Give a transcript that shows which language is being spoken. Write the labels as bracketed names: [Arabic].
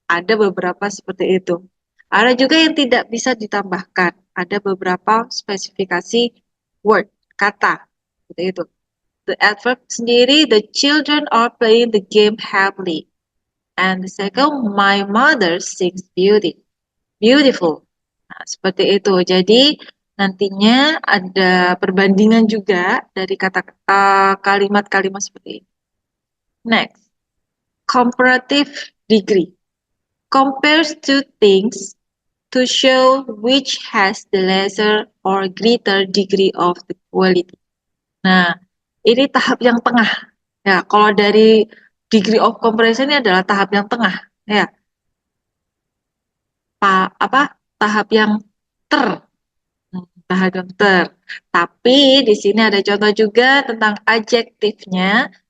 [Indonesian] Ada beberapa seperti itu. Ada juga yang tidak bisa ditambahkan. Ada beberapa spesifikasi word, kata. Seperti itu. [English] The adverb [Indonesian] sendiri, [English] the children are playing the game happily. And the second, my mother sings beautiful. [Indonesian] Nah, seperti itu. Jadi nantinya ada perbandingan juga dari kata kalimat-kalimat seperti ini. [English] Next, comparative degree. Compares two things to show which has the lesser or greater degree of the quality. [Indonesian] Nah, ini tahap yang tengah. Ya, kalau dari degree of comparison ini adalah tahap yang tengah. Ya, tahap yang ter. Tahap yang ter. Tapi di sini ada contoh juga tentang adjektifnya.